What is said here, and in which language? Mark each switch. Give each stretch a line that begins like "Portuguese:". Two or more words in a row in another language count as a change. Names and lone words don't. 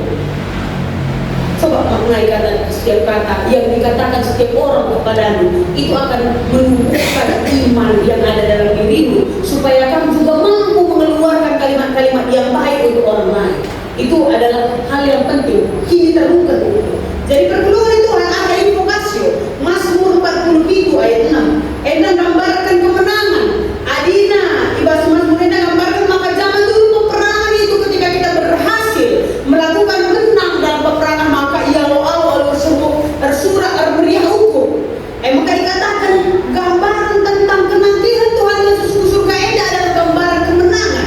Indonesian: Coba maknai kata setiap kata yang dikatakan setiap orang kepadamu itu akan menumbuhkan iman yang ada dalam dirimu supaya kamu juga mampu mengeluarkan kalimat-kalimat yang baik untuk orang lain. Itu adalah hal yang penting. Kini terungkap. Jadi pertolongan Tuhan ada invokasio. Mazmur 47 ayat 6. Gambarkan kemenangan.
Batak Karo: Adina ibas
Indonesian: Mazmur gambarkan maka zaman dulu peperangan itu ketika kita berhasil melakukan menang dalam peperangan maka ia awal bersurat meriah hukum. Maka dikatakan gambaran tentang kenantian Tuhan Yesus ke surga adalah gambaran kemenangan.